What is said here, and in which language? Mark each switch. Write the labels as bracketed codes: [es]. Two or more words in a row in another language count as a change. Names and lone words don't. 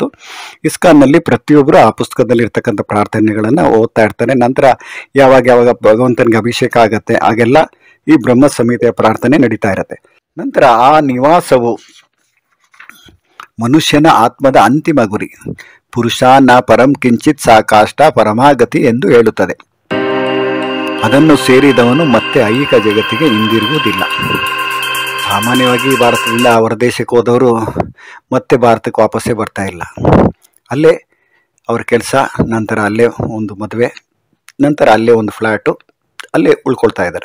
[kn] ಇಸ್ಕಾನ್ನಲ್ಲಿ ಪ್ರತಿಯೊಬ್ಬರು ಆ ಪುಸ್ತಕದಲ್ಲಿ ಇರ್ತಕ್ಕಂಥ ಪ್ರಾರ್ಥನೆಗಳನ್ನು ಓದ್ತಾ ಇರ್ತಾರೆ. ನಂತರ ಯಾವಾಗ ಭಗವಂತನಿಗೆ ಅಭಿಷೇಕ ಆಗತ್ತೆ ಆಗೆಲ್ಲ ಈ ಬ್ರಹ್ಮ ಸಂಹಿತೆಯ ಪ್ರಾರ್ಥನೆ ನಡೀತಾ ಇರತ್ತೆ. ನಂತರ ಆ ನಿವಾಸವು ಮನುಷ್ಯನ ಆತ್ಮದ ಅಂತಿಮ ಗುರಿ. [sa] ಪುರುಷ ನ ಪರಂ ಕಿಂಚಿತ್ ಸಾಕಾಷ್ಟ ಪರಮಾಗತಿ [kn] ಎಂದು ಹೇಳುತ್ತದೆ. ಅದನ್ನು ಸೇರಿದವನು ಮತ್ತೆ ಐಹಿಕ ಜಗತ್ತಿಗೆ ಹಿಂದಿರುಗುವುದಿಲ್ಲ. ಸಾಮಾನ್ಯವಾಗಿ ಭಾರತದಿಂದ ಹೊರದೇಶಕ್ಕೆ ಹೋದವರು ಮತ್ತೆ ಭಾರತಕ್ಕೆ ವಾಪಸ್ಸೇ ಬರ್ತಾ ಇಲ್ಲ. ಅಲ್ಲೇ ಅವ್ರ ಕೆಲಸ, ನಂತರ ಅಲ್ಲೇ ಒಂದು ಮದುವೆ, ನಂತರ ಅಲ್ಲೇ ಒಂದು ಫ್ಲ್ಯಾಟು, ಅಲ್ಲೇ ಉಳ್ಕೊಳ್ತಾ ಇದ್ದಾರೆ.